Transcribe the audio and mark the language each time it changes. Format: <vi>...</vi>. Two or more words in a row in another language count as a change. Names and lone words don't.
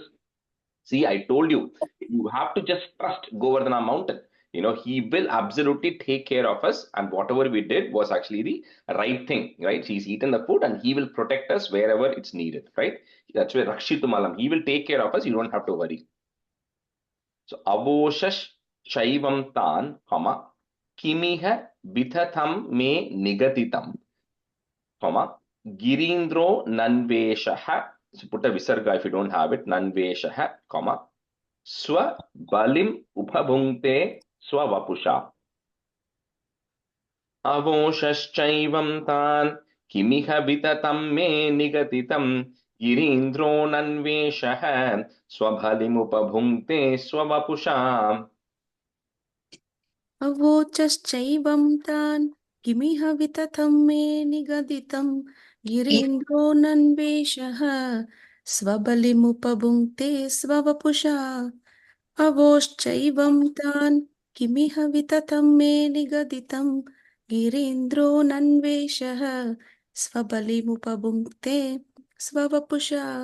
<en>See, I told you, you have to just trust Govardhana mountain. He will absolutely take care of us, and whatever we did was actually the right thing, right? He's eaten the food, and he will protect us wherever it's needed, right? That's where Rakshitumalam. He will take care of us. You don't have to worry. So,</en> <sa>अवोचश्चैवं तान् किमिह वितथं मे निगदितं गिरीन्द्रो नन्वेषः.</sa> <en>So put a visarga if you don't have it.</en> <sa>नन्वेषः स्वबलिमुपभुङ्क्ते स्ववपुषा. अवोचश्चैवं तान् किमिह वितथं मे निगदितं गिरीन्द्रो नन्वेषः स्वबलिमुपभुङ्क्ते स्ववपुषा. अवोचश्चैवं तान् किमिह वितथं मे निगदितं गिरीन्द्रो नन्वेषः स्वबलिमुपभुङ्क्ते स्ववपुषा अवोश्चैवं तान् किमिह वितथं मे निगदितं गिरीन्द्रो नन्वेषः स्वबलिमुपभुङ्क्ते स्ववपुषा</sa>